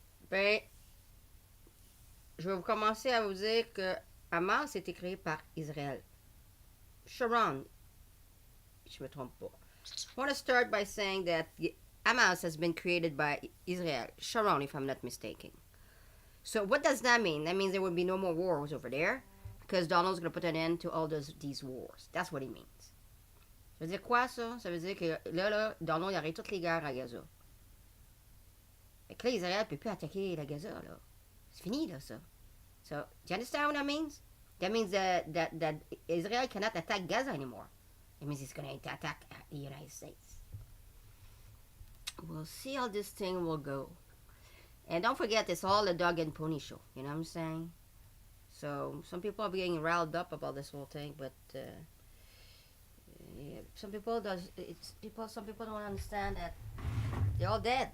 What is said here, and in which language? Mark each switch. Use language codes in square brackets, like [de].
[fr] Ben, je vais vous commencer à vous dire que Hamas a été créé par Israël. Sharon, je me trompe pas. [en] I want to start by saying that Hamas has been created by Israel. Sharon, if I'm not mistaken. So what does that mean? That means there will be no more wars over there, because Donald's going to put an end to all these wars. That's what he means. [fr] Ça veut dire quoi, ça? Ça veut dire que là, Donald, il arrête toutes les guerres à Gaza. Fait que là, Israël ne peut plus attaquer la Gaza, là. C'est fini, là, ça. [en] So, do you understand what that means? That means that Israel cannot attack Gaza anymore. It means it's going to attack the United States. We'll see how this thing will go. And don't forget, it's all a dog and pony show. You know what I'm saying? So, some people are getting riled up about this whole thing, but some people don't understand that they're all dead.